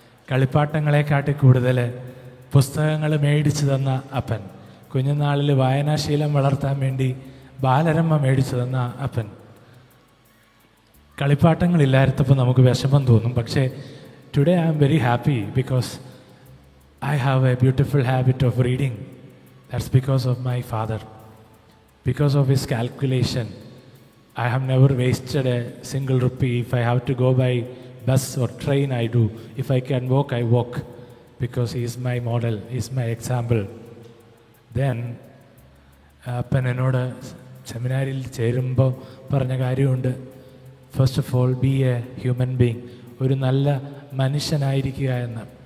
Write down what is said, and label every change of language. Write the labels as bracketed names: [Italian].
[Malayalam] കളിപ്പാട്ടങ്ങളെക്കാട്ടി കൂടുതൽ പുസ്തകങ്ങൾ മേടിച്ചു തന്ന അപ്പൻ, കുഞ്ഞുനാളിൽ വായനാശീലം വളർത്താൻ വേണ്ടി ബാലരമ മേടിച്ചു തന്ന അപ്പൻ. കളിപ്പാട്ടങ്ങളില്ലായിരുന്നപ്പോൾ നമുക്ക് വിഷമം തോന്നും. പക്ഷേ [English] Today I am very happy because I have a beautiful habit of reading. That's because of my father. Because of his calculation, I have never wasted a single rupee. If I have to go by bus or train, I do. If I can walk, I walk. Because he is my model, he is my example. [Malayalam] Then, അപ്പൻ എന്നോട് സെമിനാരിൽ ചേരുമ്പോൾ പറഞ്ഞ കാര്യമുണ്ട്. [English] first of all be a human being, [Malayalam] ഒരു നല്ല മനുഷ്യനായിരിക്കുക എന്ന്.